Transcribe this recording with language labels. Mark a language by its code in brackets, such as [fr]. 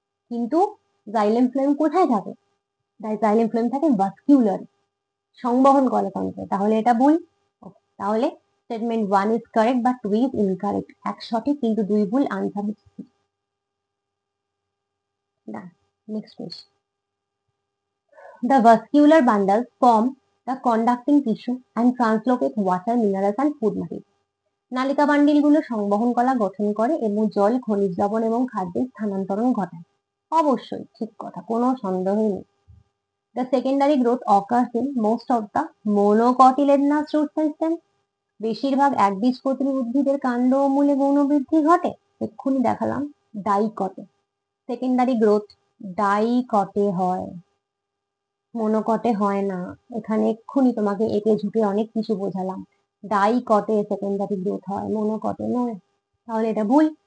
[bn] কিন্তু xylem phloem কোথায় থাকে? জাইলেম ফ্লোয়েম থাকে ভাস্কিউলার, সংবহন কলাতন্ত্রে। তাহলে এটা ভুল। তাহলে [en] statement 1 is correct [bn] বা [en] 2 is incorrect. [bn] এক সঠিক কিন্তু দুই ভুল, আনসার হচ্ছে C. Next question. [en] The vascular bundles form the conducting tissue and translocate water, minerals and food material. [bn] নালিকা বান্ডিলগুলো সংবহন কলা গঠন করে এবং জল, খনিজ লবণ এবং খাদ্যের স্থানান্তরণ ঘটায়। অবশ্যই ঠিক কথা, কোনো সন্দেহই নেই। [en] The secondary growth occurs in most of the monocotyledonous roots and stems. [bn] বেশিরভাগ একবীজপত্রী উদ্ভিদের কাণ্ড ও মূলে গৌণ বৃদ্ধি ঘটে। এক্ষুনি দেখালাম ডাইকটে। সেকেন্ডারি গ্রোথ ডাইকটে হয়, মনোকটে হয় না। এখানে এক্ষুনি তোমাকে এঁকে ঝুঁকে অনেক কিছু বোঝালাম। ডাইকটে সেকেন্ডারি গ্রোথ হয়, মনোকটে নয়। তাহলে এটা ভুল।